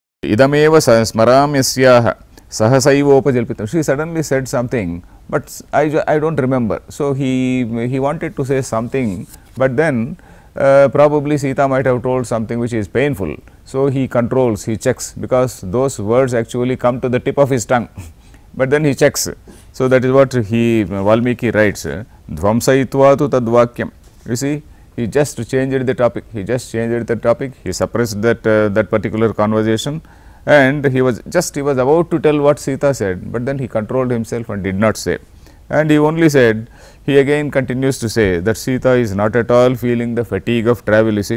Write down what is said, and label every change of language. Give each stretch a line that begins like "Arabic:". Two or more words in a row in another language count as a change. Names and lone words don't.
Sanskrit: idameva smaramyasyaha sahasaivopajalpitam.
English: She suddenly said something, but I don't remember. So he wanted to say something, but then probably Sita might have told something which is painful. So he controls, he checks, because those words actually come to the tip of his tongue, but then he checks. So that is what Valmiki writes,
Sanskrit: Dvamsaitva tu tadvakyam.
English: You see, he just changed the topic, he suppressed that particular conversation, and he was about to tell what Sita said, but then he controlled himself and did not say. And he only said, he again continues to say that Sita is not at all feeling the fatigue of travel, you see.